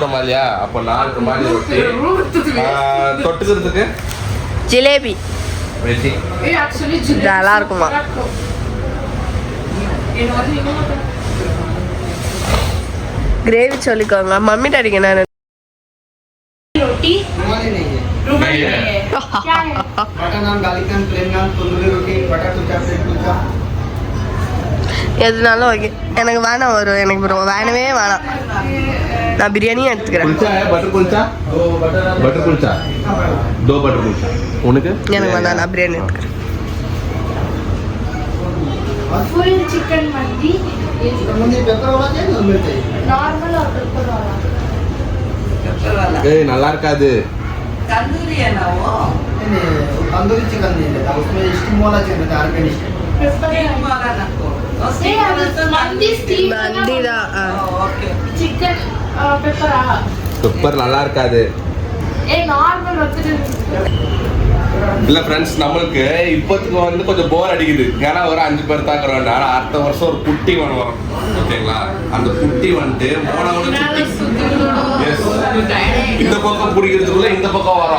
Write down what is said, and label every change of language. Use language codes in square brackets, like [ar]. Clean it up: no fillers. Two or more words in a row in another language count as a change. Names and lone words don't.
[ta] ருமாலியா? அப்போ 4 ருமாலி ரொட்டி. தொட்டுக்கிறதுக்கு ஜிலேபி வெஜ்ஜி. நல்லா இருக்குமா? கிரேவி சொல்லிக்கோங்க. மம்மி டாடிக்கு என்ன [hi] रोटी रुमाली नहीं है। रुमाली नहीं है क्या है बटर नान, गार्लिक नान, प्लेन नान, तंदूरी रोटी, बटर कुलचा, ब्रेड कुलचा। [ta] எதுனாலும் ஓகே. எனக்கு வேணாம் வரும். எனக்கு bro வேணவே வேணாம். நான் பிரியாணியும் எடுத்துக்கிறேன். [hi] कुलचा है बटर कुलचा? दो बटर नान, बटर कुलचा 2 बटर कुलचा. [ta] உனக்கு? எனக்கு வேணாம். நான் பிரியாணி எடுத்துக்கிறேன். [hi] फुल चिकन मंडी मुझे पेपर वाला चाहिए ना मिर्च चाहिए? नॉर्मल और पेपर वाला [ta] ஏய் நல்லா இருக்காது. [hi] नहीं नहीं, तंदूरी चिकन नहीं लेता, उसमें स्टीम वाला चिकन रहता है, अरबी स्टीम। पेपर नहीं अब मंडी स्टीम [ta] மந்தி தான். [hi] चिकन पेपर [ta] பெப்பர் நல்லா இருக்காது. ए नॉर्मल வந்துட்டு இல்ல ஃப்ரெண்ட்ஸ், நம்மளுக்கு இப்போத்துக்கு வந்து கொஞ்சம் போர் அடிக்குது. ஏன்னா ஒரு 5 பேர் தான் இருக்கிறோம். ஆனா அடுத்த வருஷம் ஒரு குட்டி ஒன்று வரும், ஓகேங்களா? அந்த குட்டி வந்துட்டு மோனோட குட்டி. Yes. இந்த பக்கம் பிடிக்கிறதுக்குள்ள இந்த பக்கம் வரும்.